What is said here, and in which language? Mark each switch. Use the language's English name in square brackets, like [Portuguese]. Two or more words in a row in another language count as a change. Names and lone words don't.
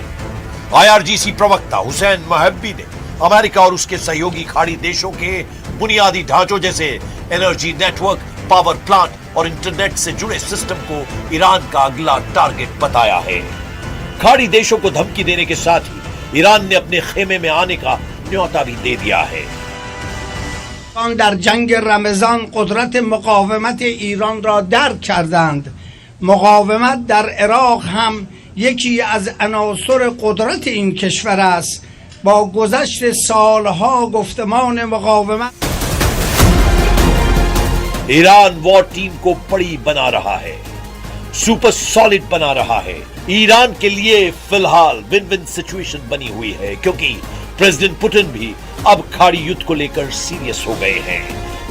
[Hindi] आईआरजीसी प्रवक्ता हुसैन महब्बी ने अमेरिका और उसके सहयोगी खाड़ी देशों के बुनियादी ढांचों जैसे [English] energy network, power plant [Hindi] और इंटरनेट से जुड़े सिस्टम को ईरान का अगला टारगेट बताया है। खाड़ी देशों को धमकी देने के साथ ही ईरान ने अपने खेमे में आने का न्योता भी दे दिया है। [Persian] در جنگ رمضان قدرت مقاومت ایران را درک کردند. مقاومت در عراق هم یکی از عناصر قدرت این کشور است. با گذشت سالها گفتمان مقاومت [Hindi] ईरान [English] war team [Hindi] को बड़ी बना रहा है, [English] super solid [Hindi] बना रहा है। ईरान के लिए फिलहाल [English] win win situation [Hindi] बनी हुई है, क्योंकि प्रेसिडेंट पुतिन भी अब खाड़ी युद्ध को लेकर सीरियस हो गए हैं।